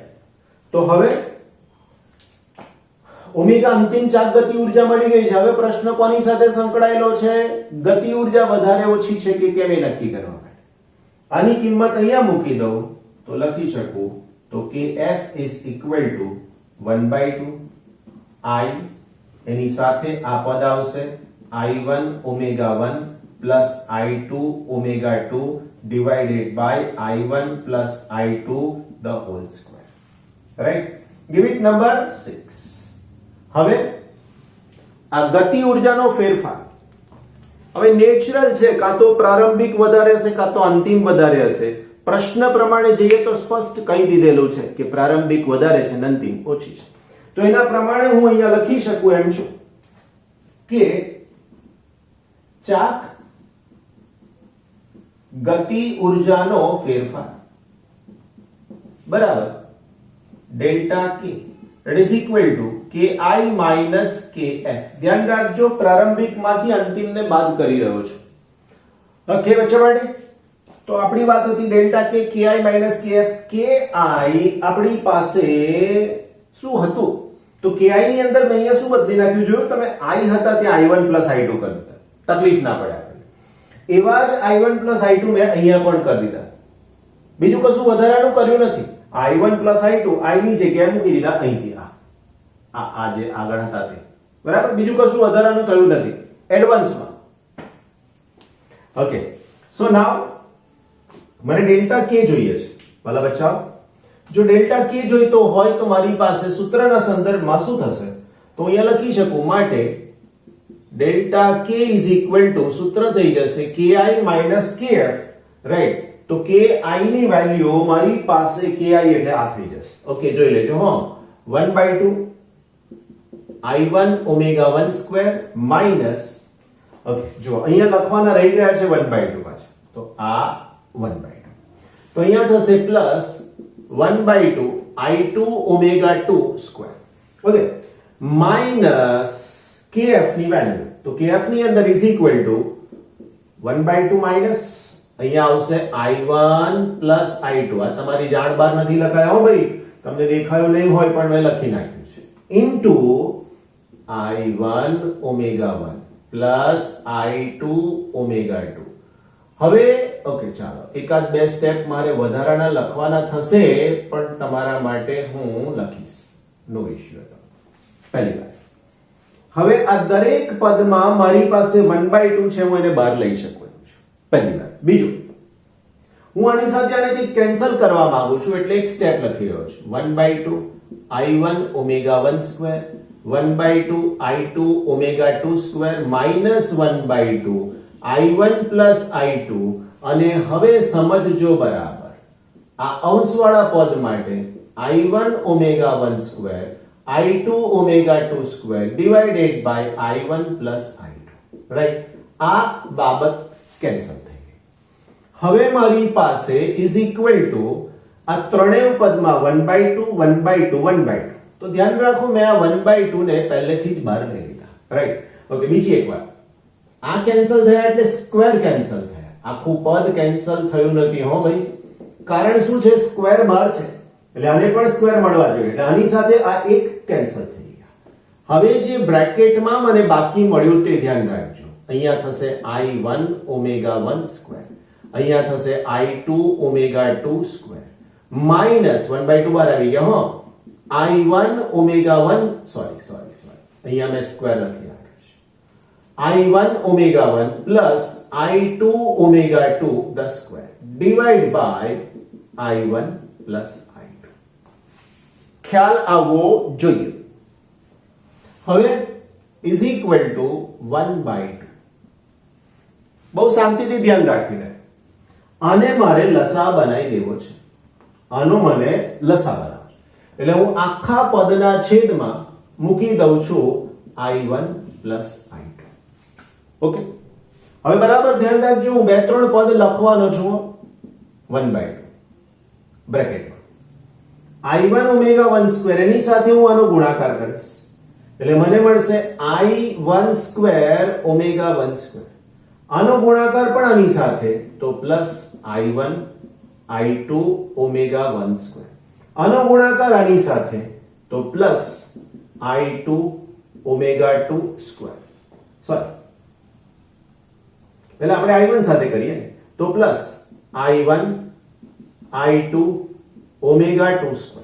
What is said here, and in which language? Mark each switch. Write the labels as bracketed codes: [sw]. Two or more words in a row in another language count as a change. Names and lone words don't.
[gu] તો હવે ઓમેગા અંતિમ ચાક ગતિ ઉર્જા મળી ગઈ છે. હવે પ્રશ્ન કોની સાથે સંકળાયેલો છે? ગતિ ઉર્જા વધારે ઓછી છે કે કેમ એ નક્કી કરવા માટે. આની કિંમત અહીંયા મૂકી દઉં તો લખી શકું તો [en] kF is equal to 1/2 I, [gu] એની સાથે આ પદ આવશે [en] I1 omega 1 plus I2 omega 2 divided by I1 plus I2 the whole square, right? Give it number 6. [gu] હવે આ ગતિ ઉર્જાનો ફેરફાર હવે નેચરલ છે, કાં તો પ્રારંભિક વધારે હશે કાં તો અંતિમ વધારે હશે. પ્રશ્ન પ્રમાણે જઈએ તો સ્પષ્ટ કહી દીધેલું છે કે પ્રારંભિક વધારે છે અને અંતિમ ઓછી છે. તો એના પ્રમાણે હું અહીંયા લખી શકું એમ છું કે ચાક ગતિ ઉર્જાનો ફેરફાર બરાબર ડેલ્ટા કે [en] that is equal to ki minus kf. [gu] ધ્યાન રાખજો, પ્રારંભિકમાંથી અંતિમને બાદ કરી રહ્યો છું. ઓકે બચ્ચા માટે? તો આપણી વાત હતી ડેલ્ટા કે [en] ki minus kf. [gu] ki આપણી પાસે શું હતું? તો ki ની અંદર મેં અહીંયા શું બદલી નાખ્યું? જોયું તમે? i હતા ત્યાં [en] i1 plus i2 [gu] કરી દીધા, તકલીફ ના પડે આપણને. એવા જ [en] i1 plus i2 [gu] મેં અહીંયા પણ કરી દીધા. બીજું કશું વધારાનું કર્યું નથી. [en] i1 plus i2 [gu] i ની જગ્યાએ મૂકી દીધા અહીંથી આ જે આગળ હતા તે, બરાબર? બીજું કશું વધારાનું થયું નથી એડવાન્સમાં. [en] okay, so now [gu] મને ડેલ્ટા કે જોઈએ છે. ભલા બચ્ચાઓ, જો ડેલ્ટા કે જોઈતો હોય તો મારી પાસે સૂત્રના સંદર્ભમાં શું થશે? તો અહીંયા લખી શકું માટે [en] delta k is equal to [gu] સૂત્ર થઈ જશે [en] ki minus kf, [gu] રાઈટ? તો ki ની વેલ્યુ મારી પાસે ki એટલે આ થઈ જશે. ઓકે, જોઈ લેજો. [en] હો 1/2 I1 omega 1 square minus, [gu] ઓકે જો અહીંયા લખવાના રહી ગયા છે 1/2 પાછા, તો આ 1/2 તો અહીંયા થશે [en] plus 1/2 I2 omega 2 square, okay, minus kf [gu] ની વેલ્યુ. તો kf ની અંદર [en] is equal to 1/2 [gu] માઈનસ અહીંયા આવશે [en] I1 plus I2. [gu] આ તમારી જાણ બાર નથી લખાયા હો ભાઈ, તમને દેખાયું નહીં હોય પણ મેં લખી નાખ્યું છે, [en] into I1 omega 1 plus I2 omega 2. [gu] હવે ઓકે ચાલો એકાદ બે સ્ટેપ મારે વધારાના લખવાના થશે પણ તમારા માટે હું લખીશ, [en] no issue. [gu] પહેલી વાત, હવે આ દરેક પદમાં મારી પાસે 1/2 છે, હું એને બહાર લઈ શકું છું. પહેલી વાત. બીજું, હું આની સાથે આને કંઈક કેન્સલ કરવા માંગુ છું એટલે એક સ્ટેપ લખી રહ્યો છું. [en] 1/2 I1 omega 1 square 1/2 I2 omega 2 square minus 1/2 I1 plus I2. [gu] અને હવે સમજજો બરાબર, આ અંશવાળા પદ માટે [en] I1 omega 1 square I2 omega 2 square divided by I1 plus I2, [gu] રાઈટ? આ બાબત કેન્સલ થઈ ગઈ. હવે મારી પાસે [en] is equal to [gu] આ ત્રણેય પદમાં 1/2 1/2 1/2. તો ધ્યાન રાખો, મેં આ 1/2 ને પહેલેથી જ બહાર લઈ લીધા, રાઈટ? ઓકે, બીજી એક વાત, આ કેન્સલ થયા એટલે સ્ક્વેર કેન્સલ થયા, આખું પદ કેન્સલ થયું નથી હો ભાઈ. કારણ શું છે? સ્ક્વેર બહાર છે એટલે આને પણ સ્ક્વેર મળવા જોઈએ, એટલે આની સાથે આ એક કેન્સલ થઈ ગયા. હવે જે બ્રેકેટમાં મને બાકી મળ્યું તે ધ્યાન રાખજો. અહીંયા થશે [en] I1 omega 1 square, [gu] અહીંયા થશે [en] I2 omega 2 square minus 1/2 [gu] બહાર આવી ગયા હો, [en] I1 omega 1 sorry [gu] અહીંયા મેં સ્ક્વેર લખી નાખ્યું છે, [en] I1 omega 1 plus I2 omega 2 the square divide by I1 plus I2. [gu] ખ્યાલ આવવો જોઈએ. હવે [en] is equal to 1/2. [gu] બહુ શાંતિથી ધ્યાન રાખીને આને મારે લસા બનાવી દેવો છે, આનો મને લસા બનાવો, એટલે હું આખા પદના છેદમાં મૂકી દઉં છું [en] I1 plus I2. [gu] ઓકે, હવે બરાબર ધ્યાન રાખજો, હું બે ત્રણ પદ લખવાનો છું 1/2 બ્રેકેટમાં. [en] I1 omega 1 square [gu] એની સાથે હું આનો ગુણાકાર કરીશ એટલે મને મળશે [en] I1 square omega 1 square. [gu] આનો ગુણાકાર પણ આની સાથે તો [en] plus I1 I2 omega 1 square. [gu] આનો ગુણાકાર આની સાથે તો [en] plus I2 omega 2 square. [gu] સોરી, પહેલા આપણે I1 સાથે કરીએ ને તો [en] plus I1 I2 omega 2 square.